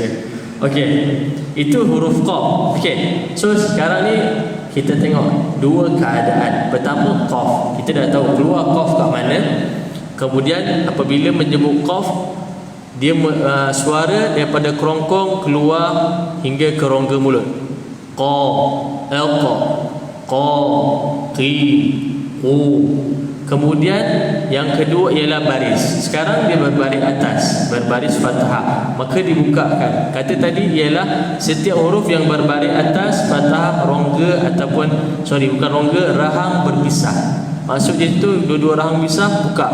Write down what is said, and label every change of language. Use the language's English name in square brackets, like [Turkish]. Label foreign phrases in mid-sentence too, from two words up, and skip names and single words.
[Malay] Okey, itu huruf qaf. Okey, so sekarang ni kita tengok dua keadaan. Pertama qaf, kita dah tahu keluar qaf kat mana. Kemudian apabila menyebut qaf, dia suara daripada kerongkong keluar hingga ke rongga mulut. Qa, alqa, qa, qi, qu. Kemudian yang kedua ialah baris. Sekarang dia berbaris atas, berbaris fathah, maka dibukakan. Kata tadi ialah setiap huruf yang berbaris atas, fathah, rongga ataupun bukan rongga, rahang berpisah. Maksudnya itu dua-dua rahang pisah, buka.